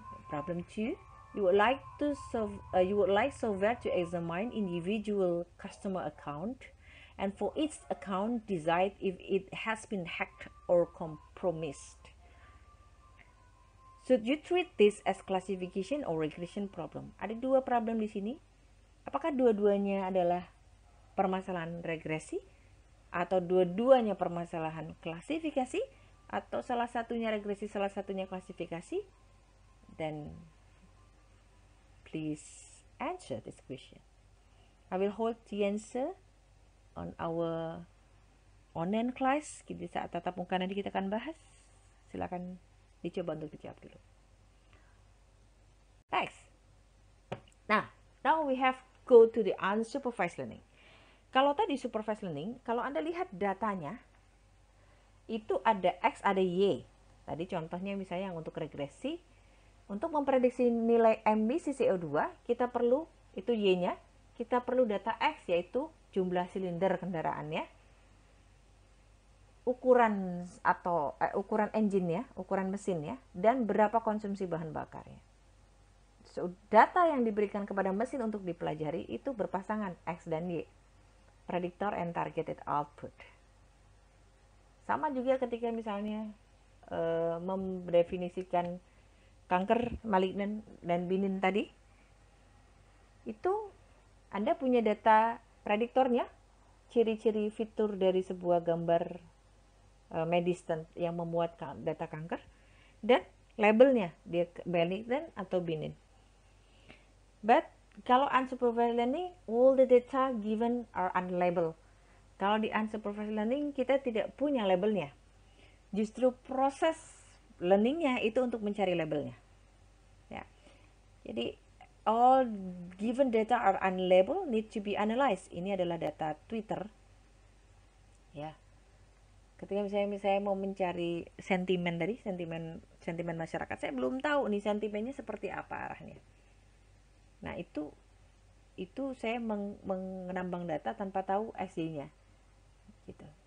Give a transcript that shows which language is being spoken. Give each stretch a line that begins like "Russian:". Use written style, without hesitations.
English: Problem 2, you would like software to examine individual customer account, and for each account decide if it has been hacked or compromised. Should you treat this as classification or regression problem?
Indonesian: Ada 2 problem di sini. Apakah dua-duanya adalah permasalahan regresi atau dua-duanya permasalahan klasifikasi? atau salah satunya regresi, salah satunya klasifikasi,
English: then please answer this question. I will hold the answer on our online class.
Indonesian: Di saat tatap muka nanti kita akan bahas. Silakan dicoba untuk dijawab dulu.
English: Next. Now we have go to the unsupervised learning.
Indonesian: Kalau tadi supervised learning, kalau Anda lihat datanya, itu ada X, ada Y. Tadi contohnya misalnya yang untuk regresi, untuk memprediksi nilai emisi CO2, kita perlu, itu Y-nya, kita perlu data X, yaitu jumlah silinder kendaraannya, ukuran atau ukuran engine-nya, ukuran mesinnya, dan berapa konsumsi bahan bakarnya. So, data yang diberikan kepada mesin untuk dipelajari itu berpasangan X dan Y.
English: Predictor and targeted output.
Indonesian: Sama juga ketika misalnya mendefinisikan kanker malignan dan benign tadi, itu Anda punya data prediktornya, ciri-ciri fitur dari sebuah gambar medis yang memuat data kanker, dan labelnya dia benign atau benign.
English: But kalau unsupervised learning, all the data given are unlabeled.
Indonesian: Kalau di unsupervised learning kita tidak punya labelnya. Justru proses learningnya itu untuk mencari labelnya. Ya. Jadi
English: all given data are unlabeled, need to be analyzed.
Indonesian: Ini adalah data Twitter. Ya. Ketika misalnya saya mau mencari sentimen tadi, sentimen masyarakat, saya belum tahu nih sentimennya seperti apa arahnya. Nah, itu saya menambang data tanpa tahu SJ-nya. Gitu.